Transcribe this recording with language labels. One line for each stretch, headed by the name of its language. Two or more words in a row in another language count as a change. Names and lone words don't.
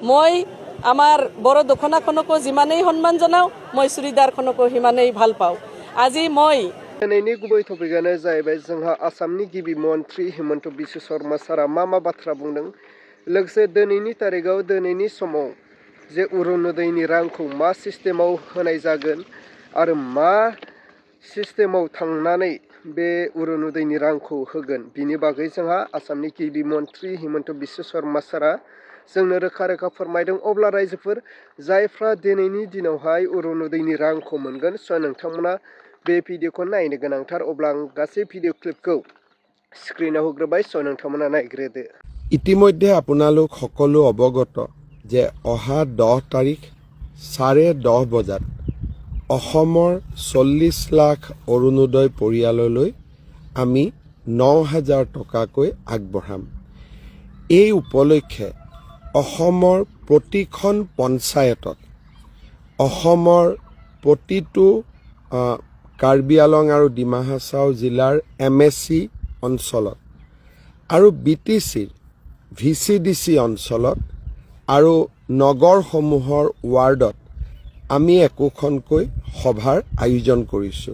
Assamese: মই আমাৰ বড়ো দখনাখনকো যিমানেই সন্মান জনাওঁ মই চুৰিদাৰখনকো সিমানেই ভাল পাওঁ। আজি মই
Bodo: दिनैनि गुबै टपिकआनो जाहैबाय जोंहा आसामनि गिबि मन्त्रि हिमन्त बिश्व शर्मा सारा मा बाथ्रा बुंदों लोगोसे दिनैनि तारिखाव दिनैनि समाव जे अरुणोदयनि रांखौ मा सिस्टेमाव होनाय जागोन आरो मा सिस्टेमाव थांनानै बे अरुणोदयनि रांखौ होगोन बिनि बागै जोंहा आसामनि गिबि मन्त्रि हिमन्त बिश्व शर्मा सारा जोंनो रोखा रोखा फोरमायदों। अब्ला रायजोफोर जायफ्रा दिनैनि दिनावहाय अरुणोदयनि रांखौ मोनगोन स' नोंथांमोना बे भिडिअखौ नायनो गोनांथार। अब्ला आं गासै भिडिअ क्लिपखौ स्क्रिनाव होग्रोबाय, स' नोंथांमोना नायग्रोदो।
Assamese: ইতিমধ্যে আপোনালোক সকলো অৱগত যে অহা 10 তাৰিখ 10:30 বজাত অসমৰ 40 লাখ অৰুণোদয় পৰিয়াললৈ আমি 9,000 টকাকৈ আগবঢ়াম। এই উপলক্ষে অসমৰ প্ৰতিখন পঞ্চায়তত অসমৰ প্ৰতিটো কাৰ্বি আলং আৰু ডিমা হাছাও জিলাৰ MSC অঞ্চলত আৰু BTCৰ VCDC অঞ্চলত আৰু নগৰসমূহৰ ৱাৰ্ডত আমি একোখনকৈ সভাৰ আয়োজন কৰিছোঁ।